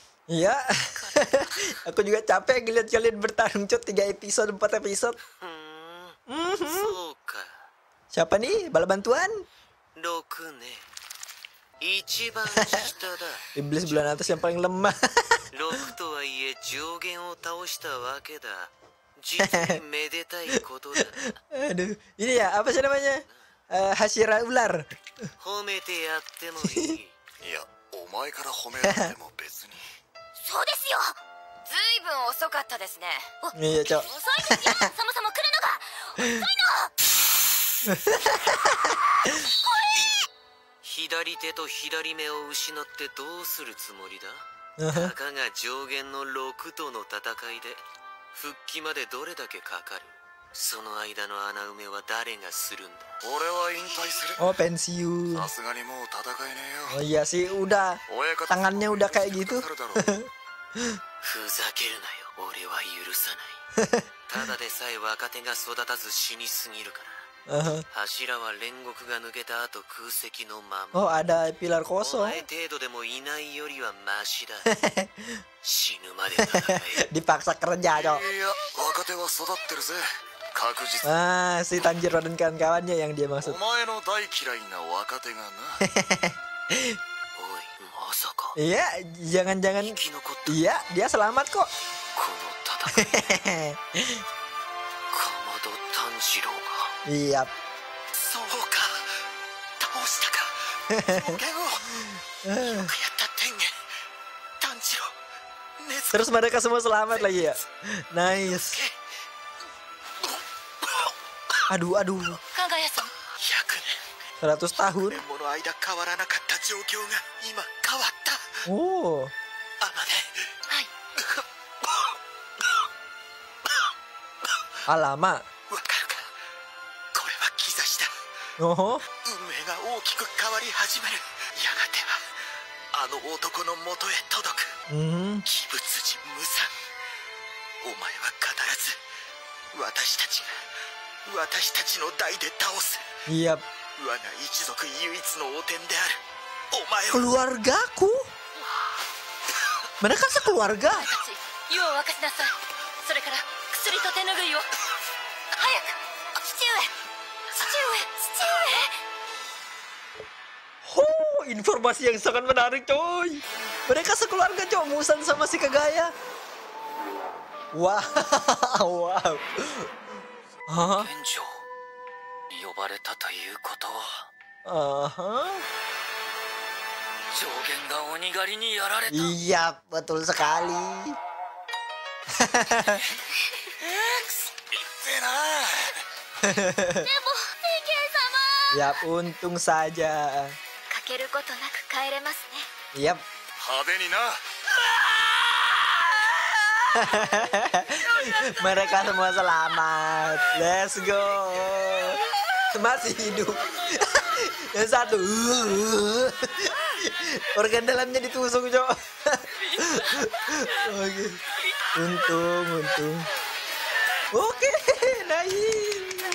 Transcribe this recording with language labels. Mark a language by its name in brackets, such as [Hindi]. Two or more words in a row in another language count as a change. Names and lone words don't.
[Indonesian] Iya. Aku juga capek ngeliat kalian bertarung Cok 3 episode 4 episode. Siapa nih? Bala bantuan? [Japanese] 6 ね一番下だ [Indonesian] Iblis bulan atas yang paling lemah. [Japanese] 6 とはいえ上限を倒したわけだ実にめでたいことだ [Indonesian] Aduh, ini ya apa sih namanya? Hashira ular. [Japanese] 褒めてやってもいいいやお前から褒められても別にそうですよ。ずいぶん遅かったですね。 [Indonesian] Iya Cok. [Japanese] 遅いですよ。そもそも来るのが遅いの。左手と左目を失ってどうするつもりだたかが上限の6との戦いで復帰までどれだけかかるその間の穴埋めは誰がするんだ俺は引退する [Indonesian] Oh pensiun. [Japanese] さすがにもう戦えねえ [Indonesian] Oh [Japanese] よ [Indonesian] iya sih udah [Japanese] 親方 [Indonesian] tangannya udah kayak gitu. [Japanese] かかるだろうふざけるなよ俺は許さないただでさえ若手が育たず死にすぎるから 柱は煉獄が抜けた後空席のまま [Indonesian] Oh ada pilar [Japanese] お [Indonesian] kosong. [Japanese] 前程度でもいないよりはマシだ死ぬまで戦え [Indonesian] Dipaksa kerja Cok. [Japanese] いや若手は育ってるぜ確実 [Indonesian] Ah si Tanjiro dan kawan-kawannya yang dia [Japanese] お [Indonesian] maksud. [Japanese] 前の大嫌いな若手がなおいまさか [Indonesian] Iya jangan-jangan. [Japanese] 生き残った [Indonesian] Iya dia selamat kok. [Japanese] この戦いかまど炭治郎が [Indonesian] Iya. [Japanese] そうか倒したか上限をよくやった天元炭治郎禰豆子 [Indonesian] Terus mereka semua selamat lagi ya. Nice. Aduh aduh. [Japanese] 加賀谷さん。 100 [Indonesian] 100 tahun. [Japanese] 年もの間変わらなかった状況が今変わった [Indonesian] Oh. [Japanese] あまねはい。 [Indonesian] Alamak. [Japanese] わかるかこれは兆しだ [Indonesian] Oh. [Japanese] 運命が大きく変わり始めるやがてはあの男の元へ届く [Indonesian] Hmm. [Japanese] 鬼物人無惨お前は必ず私たちの代で倒す [Indonesian] Iya. [Japanese] 我が一族唯一の汚点であるお前を [Indonesian] Keluargaku. Mereka sekeluarga. [Japanese] たち湯を沸かしなさい。それから薬と手ぬぐいを。早く父上。 [Indonesian] Oh, informasi yang sangat menarik, coy. Mereka sekeluarga, coy. Musan sama si Kagaya. Wow, wow. Hah? [Japanese] 現状呼ばれたということは [Indonesian] Aha. [Japanese] 上限が鬼狩りにやられた [Indonesian] Iya, betul sekali. [Japanese] せえなでも天元様。 [Indonesian] Yap, untung saja. [Japanese] 欠けることなく帰れますね。 [Indonesian] Yap. [Japanese] 派手にな [Indonesian] Mereka semua selamat. [English] Let's go. [Indonesian] Masih hidup. Yang satu. Organ dalamnya ditusuk, Cok. Oke. Untung. Oke, nice.